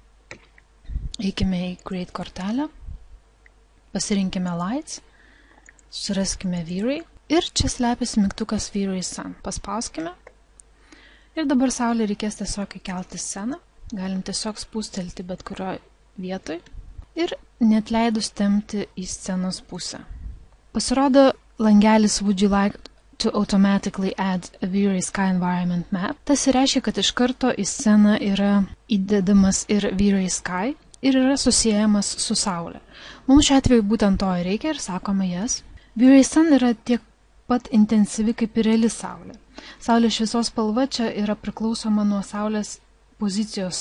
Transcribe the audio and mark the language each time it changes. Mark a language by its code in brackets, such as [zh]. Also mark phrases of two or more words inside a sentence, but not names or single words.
[lt] Eikime į Create kortelę, pasirinkime Lights, susiraskime Vyrai ir čia slepiasi mygtukas Vyrai Sun. Paspauskime ir dabar Saulė reikės tiesiog įkelti sceną. Galim tiesiog spūstelti bet kurio vietoj ir neatleidus tempti į scenos pusę. Pasirodo langelis [en] Would you like to automatically add a Vyrai Sky environment map. [lt] Tas reiškia, kad iš karto į sceną yra įdedamas ir Vyrai Sky ir yra susiejamas su Saulė. Mums šiuo atveju būtent to reikia ir sakome jas. Vyrai Sun yra tiek pat intensyvi kaip ir reali Saulė. Saulės šviesos spalva čia yra priklausoma nuo Saulės pozicijos.